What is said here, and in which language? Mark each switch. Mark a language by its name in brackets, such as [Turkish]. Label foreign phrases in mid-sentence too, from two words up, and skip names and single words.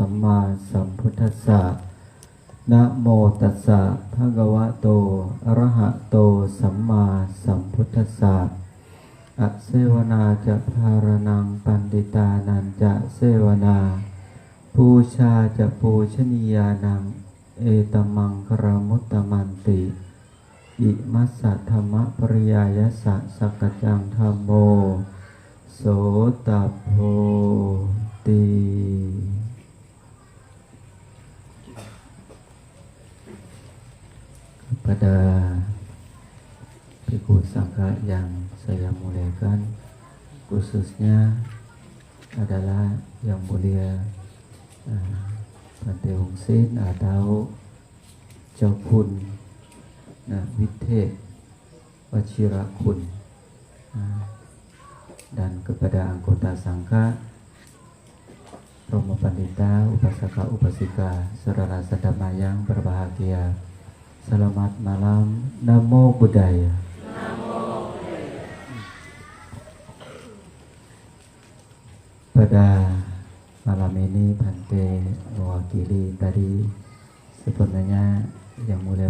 [Pali] มมาสัมพุทธัสสะนะโมตัสสะภะคะวะโตอะระหะโตสัมมาสัมพุทธัสสะอะเสวนาจะภารนังปันติตานันจะเสวนาปูชาจะปูชนียานังเอตมังคารมุตตมันติอิมัสสะธรรมปริยายสะสักกจังธัมโมโสตโพติ [Indonesian] kepada Bhikkhu Sangha yang saya muliakan, khususnya adalah yang mulia Bante Hong Sin atau จ้าคุณวิเทศวชิรคุณ dan kepada anggota Sangha, Romo Pandita, Upasaka Upasika, saudara sedama yang berbahagia. Selamat malam, Namo Buddhaya. Pada malam ini Bante mewakili tadi sebenarnya yang mulia